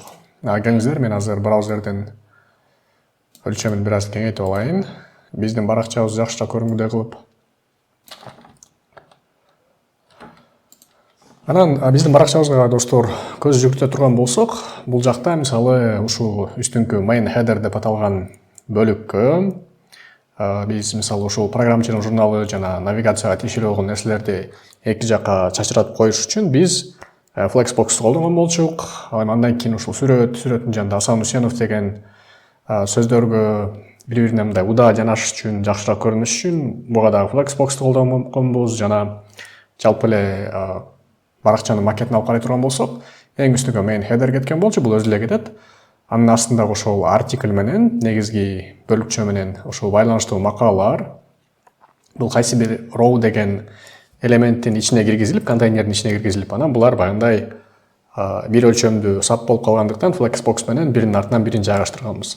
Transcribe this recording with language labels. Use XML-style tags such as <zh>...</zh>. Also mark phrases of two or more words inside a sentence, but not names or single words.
<ky>Келиңиздер, мен азыр браузерден өлчөмүн бир аз кеңейтип алайын. Биздин баракчабызды жакшыраак көрүнгүдөй кылып. Анан биздин баракчабызга, достор, көз жүгүртө турган болсок, бул жакта мисалы ушул үстүңкү</ky> <en>main header</en> <ky>деп аталган бөлүккө биз мисалы ушул программчынын журналы жана навигацияга тиешелүү болгон нерселерди эки жакка чачыратып коюш үчүн биз Flexbox'tu колдонгон болчук. Андан кийин ушул сүрөттүн жанында Асан Усенов деген сөздөргө бири-бирине мындай удаа жанашыш үчүн, жакшыраак көрүнүш үчүн буга дагы Flexbox'tu колдонгонбуз. Жана жалпы эле баракчанын макетин алып карай турган болсок, эң үстүнгө</ky> <en>main header</en> <ky>кеткен болчу, бул өзү эле кетет. Анын астындагы ошол артикль менен, негизги бөлүкчө менен ошол байланыштуу макалалар, бул кайсы бир row деген элементтин ичине киргизилип, контейнердин ичине киргизилип, анан булар баягындай бир өлчөмдүү сап болуп калгандыктан Flexbox менен биринин артынан бирин жайгаштырганбыз.</ky>